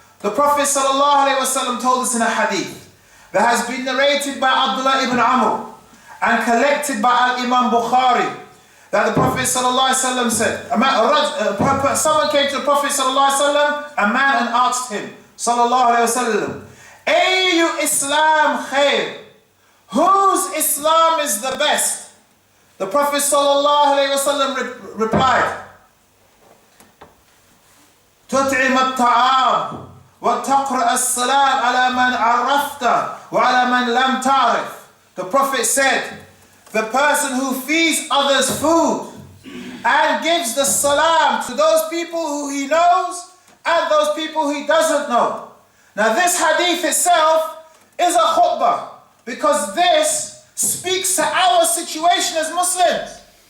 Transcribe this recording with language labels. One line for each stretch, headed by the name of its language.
English: The Prophet ﷺ told us in a hadith that has been narrated by Abdullah ibn Amr and collected by Al-Imam Bukhari, that the Prophet ﷺ said, someone came to the Prophet ﷺ, a man, and asked him, ﷺ,
Arabic: Ayu Islam khair?
English: Whose Islam is the best?
Arabic: The Prophet ﷺ replied, تطعم الطعام وتقرأ السلام على من عرفت وعلى من لم تعرف.
English: The Prophet said, the person who feeds others food and gives the salam to those people who he knows and those people he doesn't know. Now this hadith itself is a khutbah, because this speaks to our situation as Muslims.